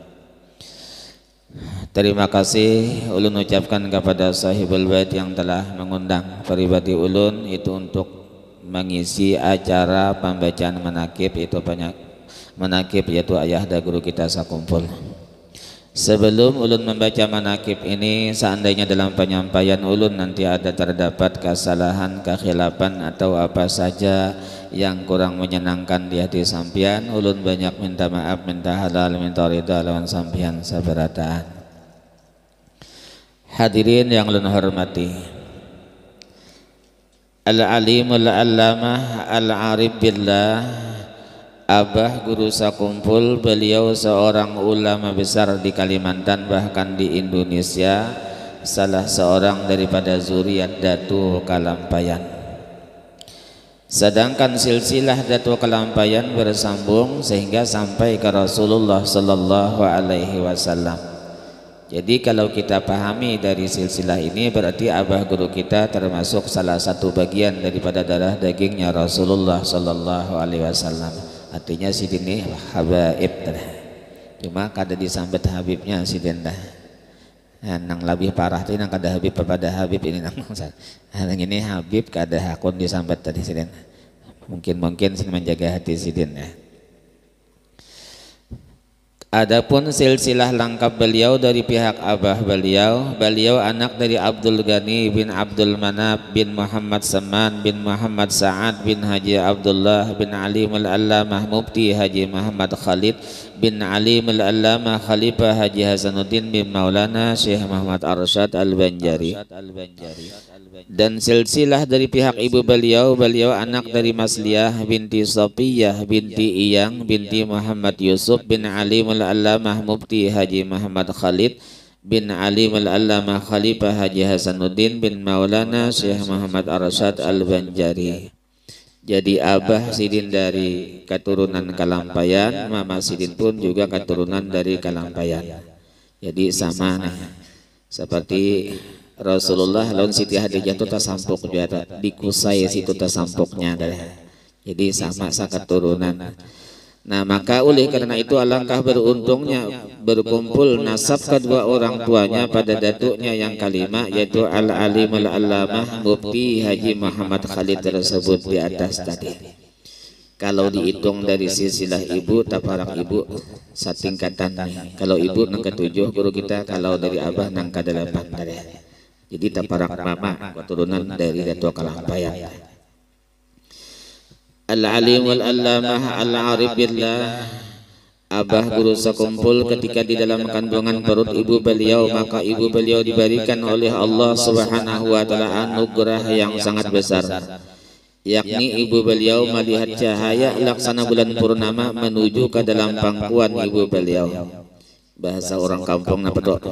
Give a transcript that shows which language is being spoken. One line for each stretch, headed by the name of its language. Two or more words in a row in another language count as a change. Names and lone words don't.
Indonesian: Terima kasih ulun ucapkan kepada sahibul bait yang telah mengundang pribadi ulun itu untuk mengisi acara pembacaan manaqib, itu banyak manaqib yaitu ayahda guru kita sakumpul. Sebelum ulun membaca manaqib ini, seandainya dalam penyampaian ulun nanti ada terdapat kesalahan, kekhilafan atau apa saja yang kurang menyenangkan di hati sampian, ulun banyak minta maaf, minta halal, minta ridha
Banjar: lawan sampian sabarataan.
Indonesian: Hadirin yang ulun hormati,
Arabic: العالم العلامة العارف بالله,
Indonesian: Abah guru sakumpul, beliau seorang ulama besar di Kalimantan, bahkan di Indonesia, salah seorang daripada zuriat Datu Kalampayan. Sedangkan silsilah Datu Kalampayan bersambung sehingga sampai ke Rasulullah
Arabic: صلى الله عليه وسلم.
Indonesian: Jadi kalau kita pahami dari silsilah ini, berarti abah guru kita termasuk salah satu bagian daripada darah dagingnya Rasulullah
Arabic: صلى الله عليه وسلم.
Banjar: Artinya sidin ini habaib, cuma kada disambet habibnya sidin dah. Nang lebih parah tu nang kada habib kepada habib ini nang ini habib kada hakun disambet tadi sidin. Mungkin sidin menjaga hati sidin ya.
Indonesian: Adapun silsilah lengkap beliau dari pihak abah beliau anak dari Abdul Ghani bin Abdul Manaf bin Muhammad Saman bin Muhammad Sa'ad bin Haji Abdullah bin Alim al-Allamah Mufti Haji Muhammad Khalid bin Alim al-Allamah Khalifah Haji Hasanuddin bin Maulana Syekh Muhammad Arsyad al-Banjari. Dan silsilah dari pihak ibu beliau anak dari Masliyah binti Safiyah binti Iyang binti Muhammad Yusuf bin Alim al-Allamah Mufti Haji Muhammad Khalid bin Alim al-Allamah Khalifah Haji Hasanuddin bin Maulana Syekh Muhammad Arsyad al-Banjari.
Banjar: Jadi abah sidin dari keturunan Kalampayan, mama sidin pun juga keturunan dari Kalampayan. Jadi sama nih, seperti Rasulullah lawan Siti Hadijah itu tasampuk juga di Kusai situ tasampuknya. Jadi sama keturunan.
Indonesian: Nah maka oleh karena itu alangkah beruntungnya berkumpul nasab kedua orang tuanya pada datuknya yang kelima, yaitu Al-Alim Al-Allamah Mufti Haji Muhammad Khalid tersebut di atas tadi. Kalau dihitung dari silsilah ibu,
Banjar: taparak ibu satingkatan nih. Kalau ibu nang ketujuh guru kita, kalau dari abah nang kedelapan tadi. Jadi taparak mama keturunan dari Datuk Kalampayan.
Arabic: العالم العلامة العارف بالله,
Indonesian: abah guru sekumpul ketika di dalam kandungan perut ibu beliau, maka ibu beliau diberikan oleh Allah
Arabic: سبحانه وتعالى
Indonesian: anugerah yang sangat besar, yakni ibu beliau melihat cahaya laksana bulan purnama menuju ke dalam pangkuan ibu beliau. Bahasa orang kampung apa tuh?